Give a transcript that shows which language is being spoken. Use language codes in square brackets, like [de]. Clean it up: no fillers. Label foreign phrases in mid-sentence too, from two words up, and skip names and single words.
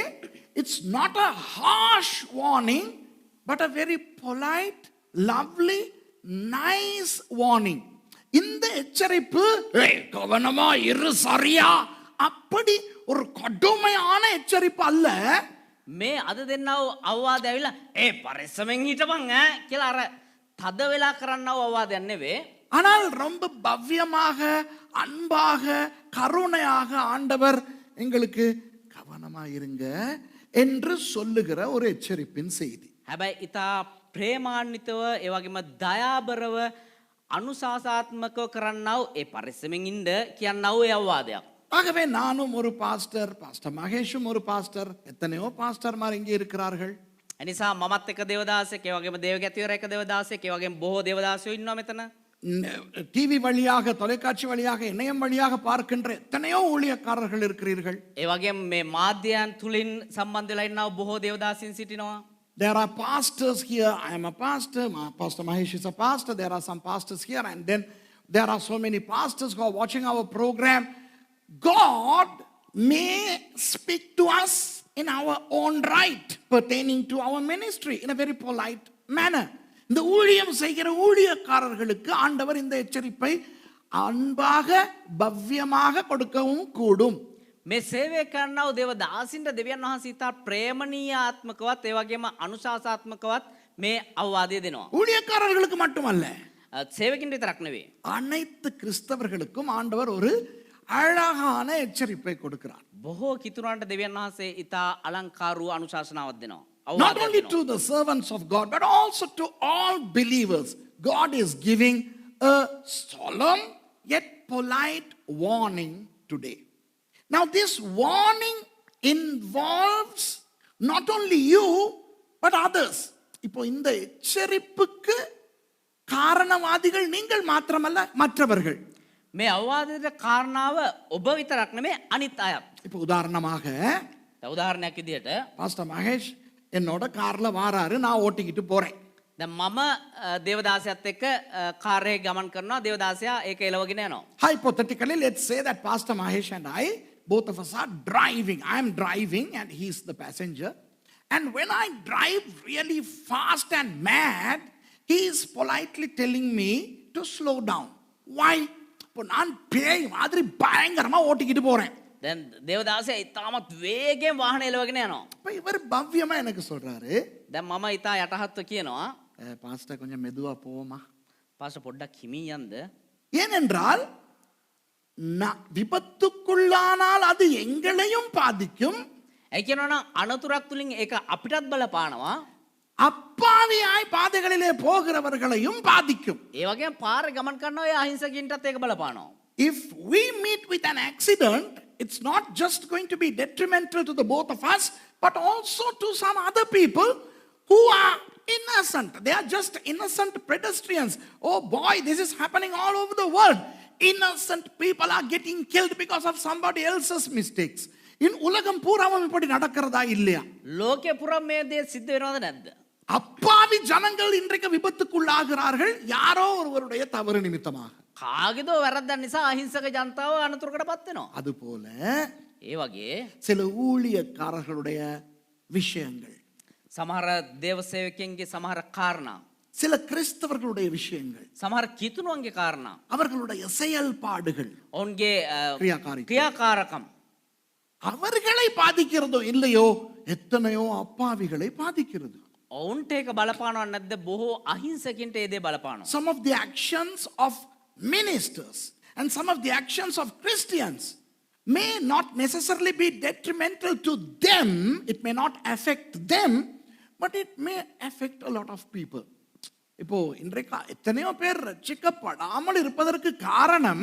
[en] It's not a harsh warning, but a very polite, lovely, nice warning. [ta] இந்த எச்சரிப்பு கவனமா இரு சரியா அப்படி ஒரு கடுமையான எச்சரிப்பு அல்ல. [si] මේ අද දෙන්නව අවවාද ඇවිල්ලා පරිස්සමෙන් හිටපන් කියලා අර තද වෙලා කරන්නව අවවාදයක් නෙවෙයි. [ta] ஆனால் ரொம்ப பவ்யமாக அன்பாக கருணையாக ஆண்டவர் எங்களுக்கு கவனமா இருங்க என்று சொல்லுகிற ஒரு எச்சரிப்பின் செய்தி. [si] හැබැයි ඊට ප්‍රේමාන්විතව ඒ වගේම දයාබරව අනුශාසනාත්මකව කරන්නව පරිස්සමෙන් ඉන්න කියන්නව ඒ අවවාදයක්. [ta] ஆகவே நானும் ஒரு பாஸ்டர், பாஸ்டர் மகேஷும் ஒரு பாஸ்டர், எத்தனையோ பாஸ்டர்மார் இங்கே இருக்கிறார்கள். [si] එනිසා මමත් එක දේවදාසෙක්, ඒ වගේම දේවගැතිවර එක දේවදාසෙක්, ඒ වගේම බොහෝ දේවදාසයෝ ඉන්නවා මෙතන. [ta] டிவி வழியாக, தொலைக்காட்சி வழியாக, இணையம் வழியாக பார்க்கின்ற எத்தனையோ ஊழியக்காரர்கள் இருக்கிறீர்கள். [si] ඒ වගේම මේ මාධ්‍යයන් තුලින් සම්බන්ධ වෙලා ඉන්නා බොහෝ දේවදාසීන් සිටිනවා. [en] There are pastors here. I am a pastor. Pastor Mahesh is a pastor. There are some pastors here, and then there are so many pastors who are watching our program. God may speak to us in our own right pertaining to our ministry in a very polite manner. [ta] இந்த ஊழியம் செய்கிற ஊழியக்காரர்களுக்கு ஆண்டவர் இந்த எச்சரிப்பை அன்பாக பவ்யமாக கொடுக்கவும் கூடும். [si] මේ සේවය කරනව දේවදාසින්ට දෙවියන් වහන්සේ ඉතා ප්‍රේමණීයාත්මකවත් ඒ වගේම අනුශාසනාත්මකවත් මේ අවවාදය දෙනවා. [ta] ஊழியக்காரர்களுக்கு மட்டுமல்ல, [si] සේවකින්ට විතරක් නෙවෙයි. [ta] அனைத்து கிறிஸ்தவர்களுக்கும் ஆண்டவர் ஒரு அழகான எச்சரிப்பை கொடுக்கிறார். [si] බොහෝ කිතුරන්ට දෙවියන් වහන්සේ ඉතා අලංකාරු අනුශාසනාවක් දෙනවා. [en] Not only to the servants of God, but also to all believers. God is giving a solemn yet polite warning today. Now this warning involves not only you, but others. [ta] இப்போ இந்த எச்சரிப்புக்கு காரணவாதிகள் நீங்கள் மாத்திரமல்ல, மற்றவர்கள். [si] මේ අවවාදයට කාරණාව ඔබ විතරක් නෙමෙයි අනිත් අයත්. [ta] இப்போ உதாரணமாக [si] උදාහරණයක් විදිහට [ta] பாஸ்டர் மகேஷ் என்னோட கார்ல வாராரு, நான் ஓட்டிக்கிட்டு போறேன். [si] දැන් මම දේවදාසයත් එක්ක කාර්යය ගමන් කරනවා. දේවදාසයා ඒක එලවගෙන යනවා. [en] Hypothetically, let's say that Pastor Mahesh and I, both of us are driving. I am driving and he's the passenger. And when I drive really fast and mad, he is politely telling me to slow down. Why? [ta] இப்போ நான் பேய் மாதிரி பயங்கரமா ஓட்டிக்கிட்டு போறேன். [si] දැන් දේවදාසයා ඉතාමත් වේගෙන් வாகன එලවගෙන යනවා. [ta] இப்போ இவர் பவ்யமா எனக்கு சொல்றாரு, [si] දැන් මම ඉතා යටහත්ව කියනවා [ta] பாஸ்டர் கொஞ்சம் மெதுவா போவோமா. [si] පාස්ටර් පොඩ්ඩක් හිමින් යන්න. [ta] ஏனென்றால் விபத்துக்குள்ளானால் அது எங்களையும் பாதிக்கும், [si] ඒ කියනවා අනතුරක් තුලින් ඒක අපිටත් බලපානවා. [ta] அப்பாவியாய் பாதைகளிலே போகிறவர்களையும் பாதிக்கும். [si] ඒ වගේම පාරේ ගමන් කරන ඔය අහිංසකින්ටත් ඒක බලපානවා. [en] If we meet with an accident, it's not just going to be detrimental to the both of us, but also to some other people who are innocent. They are just innocent pedestrians. Oh boy, this is happening all over the world. Innocent people are getting killed because of somebody else's mistakes. [ta] In உலகம் பூராவும் இப்படி நடக்கிறதா இல்லையா? [si] ලෝකේ පුරා මේ දේ සිද්ධ වෙනවද නැද්ද? [ta] அப்பாவி ஜனங்கள் இன்றைக்கு விபத்துக்குள்ளாகிறார்கள் யாரோ ஒருவருடைய தவறு நிமித்தமாக. [si] කාගේදෝ වැරද්දක් නිසා අහිංසක ජනතාව අනතුරකටපත් වෙනවා. [ta] அதுபோல [si] ඒ වගේ [ta] சில ஊழியக்காரர்களுடைய விஷயங்கள், [si] සමහර දේව සේවකයන්ගේ සමහර කාරණා, [ta] சில கிறிஸ்தவர்களுடைய விஷயங்கள், [si] සමහර කිතුණුවන්ගේ කාරණා. [ta] அவர்களுடைய செயல்பாடுகள், [si] ඔවුන්ගේ [ta] கிரியாகாரியம் [si] ක්‍රියාකාරකම් [ta] அவர்களை பாதிக்கிறதோ இல்லையோ எத்தனையோ அப்பாவிகளை பாதிக்கிறது. [si] ඔවුන්ට ඒක බලපානව නැද්ද? බොහෝ අහිංසකින්ට ඒ දේ බලපානවා. [en] Some of the actions of ministers and some of the actions of Christians may not necessarily be detrimental to them. It may not affect them, but it may affect a lot of people. [ta] இப்போ இன்றைக்கு எத்தனையோ பேர் ரட்சிக்கப்படாமல் இருப்பதற்கு காரணம்